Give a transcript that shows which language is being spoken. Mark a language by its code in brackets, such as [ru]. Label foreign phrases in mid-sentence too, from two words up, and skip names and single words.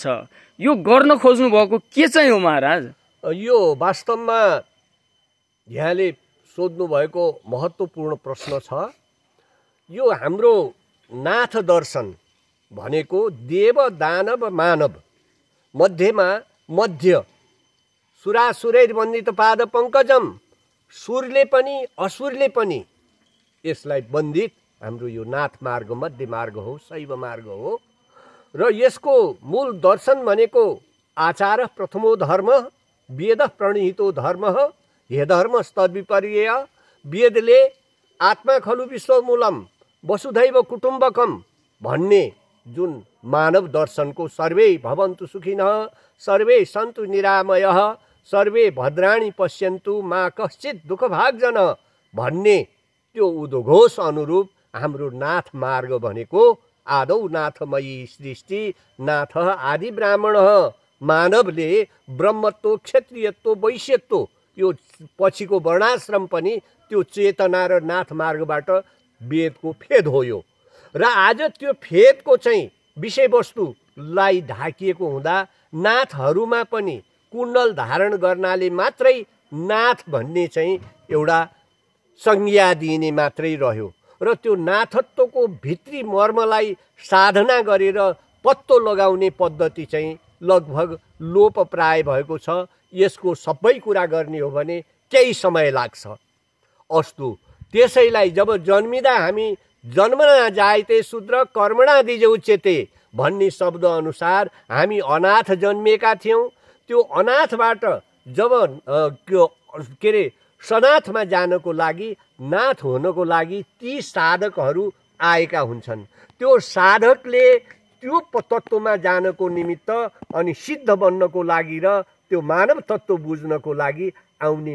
[ne] यो गर्न खोज्नु भएको के चाहिँ हो महाराज? यो वास्तवमा यहाँले सोध्नु भएको महत्त्वपूर्ण प्रश्न छ। यो हाम्रो नाथ दर्शन भनेको देव दानव मानव मध्यमा [sa] मध्य सुरासुरैर्वन्दित पाद पङ्कजम, [ne] सुरले पनि असुरले पनि यसलाई वन्दित हाम्रो यो नाथ मार्ग मध्य मार्ग हो, शैव मार्ग हो। र यसको मूल दर्शन भनेको [sa] आचार प्रथमो धर्म, वेद प्रणीतो धर्म, हे धर्म तद्विपर्यय, [ne] वेदले आत्मा [sa] खलु विश्वमूलम वसुधैव कुटुम्बकम [ne] भन्ने जुन मानव दर्शनको [sa] सर्वे भवन्तु सुखिनः सर्वे सन्तु निरामयः सर्वे भद्राणि पश्यन्तु मा कश्चित् दुःखभाग्जन [ne] भन्ने त्यो उद्घोष अनुरूप हाम्रो नाथ मार्ग भनेको [sa] आदौ नाथमयी सृष्टि नाथ आदि ब्राह्मणः, [ne] मानवले ब्रह्मत्व, क्षत्रियत्व, वैश्यत्व, यो पछिको वर्णाश्रम पनि त्यो चेतना र नाथ मार्गबाट वेदको फेद हो यो। र आज त्यो फेदको चाहिँ विषयवस्तुलाई ढाकिएको हुँदा नाथहरूमा पनि कुण्डल धारण गर्नाले मात्रै नाथ भन्ने चाहिँ एउटा संज्ञा दिइने मात्रै रह्यो र त्यो नाथत्वको भित्री मर्मलाई साधना गरेर पत्तो लगाउने पद्धति चाहिँ लगभग लोपप्राय भएको छ। यसको सबै कुरा गर्ने हो भने केही समय लाग्छ। अस्तु, त्यसैलाई जब जन्मिँदा हामी [sa] जन्मना जायते शूद्र कर्मणा दिजे उच्यते [ne] भन्ने शब्द अनुसार हामी अनाथ जन्मिएका थियौँ। त्यो अनाथबाट जब के अरे सनाथमा जानको लागि, नाथ हुनको लागि ती साधकहरू आएका हुन्छन्। त्यो साधकले त्यो तत्त्वमा जानको निमित्त अनि सिद्ध बन्नको लागि र त्यो मानव तत्त्व बुझ्नको लागि आउने